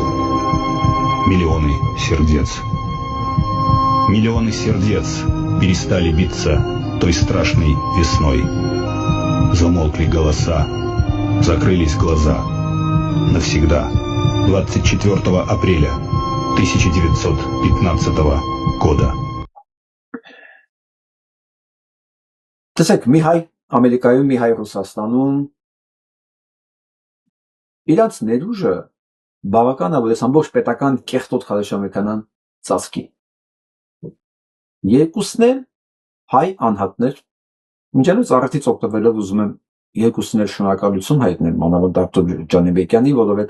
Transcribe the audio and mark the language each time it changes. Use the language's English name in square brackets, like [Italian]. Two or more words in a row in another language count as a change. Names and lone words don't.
[Russian] Миллионы сердец перестали биться той страшной весной. Замолкли голоса, закрылись глаза. Навсегда. 24 апреля 1915 года. [Armenian] Տեսեք, մի հայ Ամերիկայում, մի հայ Ռուսաստանում իրանց ներուժը բավական է, որ այս ամբողջ պետական կեղտոտ քարոշչամեքանան ծածկի։ Երկուսն էլ հայ անհատներ, մինչև առիթից օգտվելով ուզում եմ երկուսն էլ շնորհակալություն հայտնել մանավանդ Արտուր Ջալիբեկյանին, որովհետև